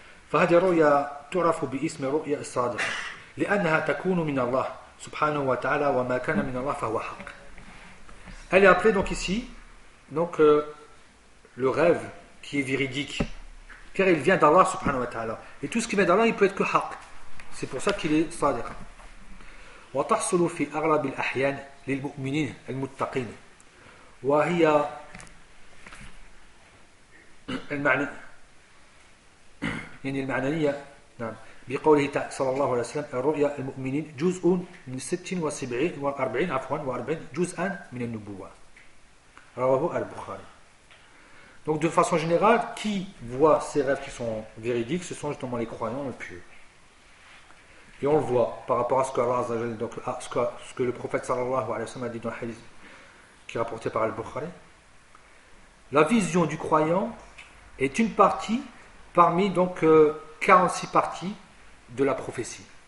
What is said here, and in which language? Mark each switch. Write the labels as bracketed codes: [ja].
[ar] Fa hadhihi ru'ya tu'rafu bi ism ru'ya as-sadiqa لأنها تكون من الله سبحانه وتعالى وما كان من الله فهو حق. [fr] Elle est appelée donc ici donc le rêve qui est véridique car il vient d'Allah subhanahu wa ta'ala et tout ce qui vient d'Allah il peut être que haq. C'est pour ça qu'il est sadiq. [ar] وتحصل في اغلب الاحيان للمؤمنين المتقين وهي المعنى يعني المعنية نعم بقوله صلى الله عليه وسلم الرؤيا المؤمنين جزء من 76 و40 جزءا من النبوة رواه البخاري. [fr] Donc de façon générale, qui voit ces rêves qui sont véridiques, ce sont justement les croyants, les pieux. Et on le voit par rapport à ce que Allah Azza wa Jalla, donc à ce que le prophète sallallahu alayhi wa sallam a dit dans le hadith qui est rapporté par Al-Bukhari. La vision du croyant est une partie parmi donc 46 parties de la prophétie.